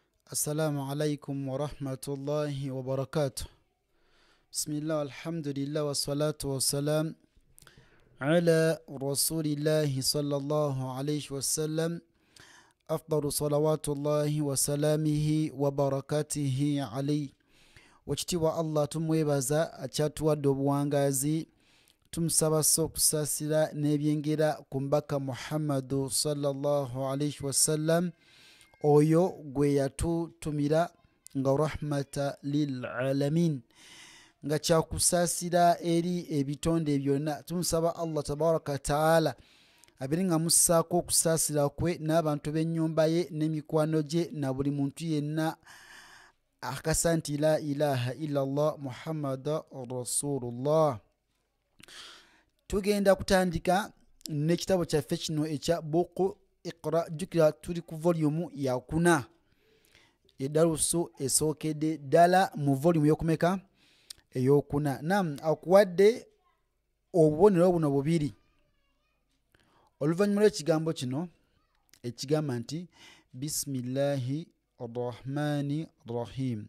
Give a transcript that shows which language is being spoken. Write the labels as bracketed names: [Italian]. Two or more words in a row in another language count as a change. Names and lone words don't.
[Arabic] السلام عليكم ورحمة الله وبركاته. بسم الله والحمد لله والصلاة والسلام على رسول الله صلى الله عليه وسلم. أفضل صلوات الله وسلامه وبركاته عليه. [Ganda] Wachitiwa Allah tumwebaza achatuwadde obuwangazi tumusaba okusasira n'ebyengera ku mbaka Muhammadu [Arabic] صلى الله عليه وسلم [Ganda] oyo gwe yatutumira nga [Arabic] رحمة للعالمين [Ganda] nga kyakusasira eri ebitonde byonna. Tumusaba [Arabic] الله تبارك تعالى [Ganda] abiri nga mussaako okusasira kwe n'abantu b'ennyumba ye n'emikwano gye na buli muntu yenna akasanti [Arabic] لا إله إلا الله محمد رسول الله. [Ganda] Tugenda kutandika n'ekitabo kyaffe kino ekya buku Iqra. Jukira tuli ku volume ya 4 edarusu esookedde ddala mu volume y'okumeka ey'okuna. Nam akuwadde obubonero buno bubiri oluvannyuma lw'ekigambo kino ekigamba nti [Arabic] بسم الله الرحمن رحيم.